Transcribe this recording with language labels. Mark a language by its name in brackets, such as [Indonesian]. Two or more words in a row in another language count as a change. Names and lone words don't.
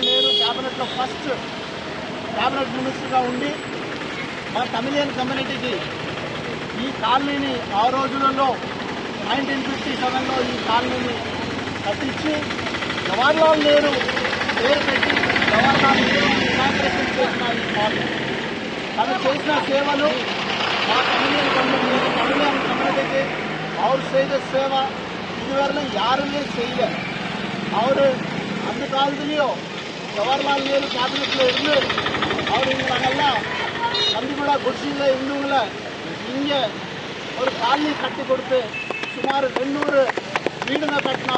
[Telugu] నెహ్రూ క్యాబినెట్లో [English] first cabinet minister [Telugu] ఉండి మా [English] communion community [Telugu] ఈ కాలనీని ఆ రోజులలో 1957లో ఈ కాలనీని కట్టించి జవహర్లాల్ నెహ్రూ పేరు పెట్టి జవహర్లాల్ నెహ్రూ ఇనాగ్రేషన్ చేసిన ఈ కాలనీ తను చేసిన సేవలు మా [English] communion community [Tamil] அவர் செய்த சேவை இதுவரையிலும் யாருமே செய்யல. அவர் அந்த காலத்துலேயும் ஜவஹர்லால் நேரு கேபினெட்டில் இருந்து அவர் இங்கே நாங்கள்லாம் கண்டிப்பா குடிசையில் இருந்தவங்கள இங்கே ஒரு காலனி கட்டி கொடுத்து சுமார் 200 வீடுங்க கட்டினார்.